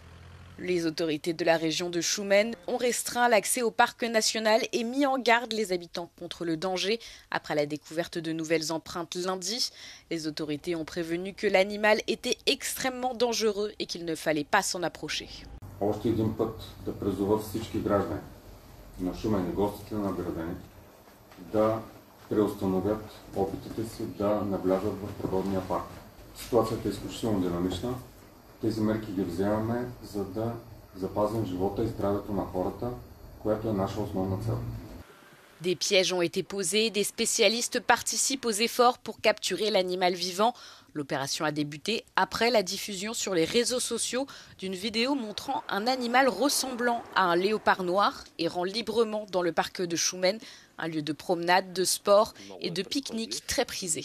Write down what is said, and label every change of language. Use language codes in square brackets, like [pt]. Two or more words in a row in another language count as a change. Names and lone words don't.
[fr] Les autorités de la région de Shumen ont restreint l'accès au parc national et mis en garde les habitants contre le danger après la découverte de nouvelles empreintes lundi. Les autorités ont prévenu que l'animal était extrêmement dangereux et qu'il ne fallait pas s'en approcher. [bg] Да преустановят опитите си да навлязат в природния парк. Ситуацията е изключително динамична. Тези мерки ги вземаме, за да запазим живота и здравето на хората, което е наша основна цел. [fr] Des pièges ont été posés, des spécialistes participent aux efforts pour capturer l'animal vivant. L'opération a débuté après la diffusion sur les réseaux sociaux d'une vidéo montrant un animal ressemblant à un léopard noir errant librement dans le parc de Shumen, un lieu de promenade, de sport et de pique-nique très prisé.